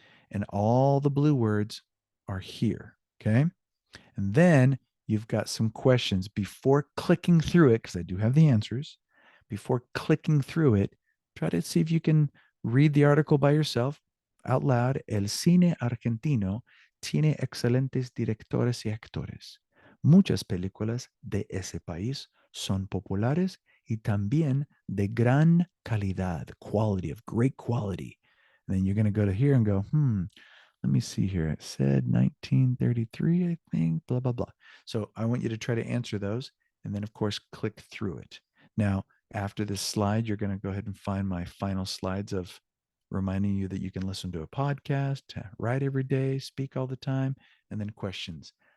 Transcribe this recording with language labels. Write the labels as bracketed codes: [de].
[en] And all the blue words are here. Okay. And then you've got some questions before clicking through it, because I do have the answers. Before clicking through it, try to see if you can read the article by yourself out loud. [es] El cine argentino tiene excelentes directores y actores. Muchas películas de ese país son populares y también de gran calidad, [en] quality, of great quality. And then you're going to go to here and go, let me see here. It said 1933, I think, blah, blah, blah. So I want you to try to answer those and then, of course, click through it. Now, after this slide, you're going to go ahead and find my final slides of reminding you that you can listen to a podcast, write every day, speak all the time, and then questions.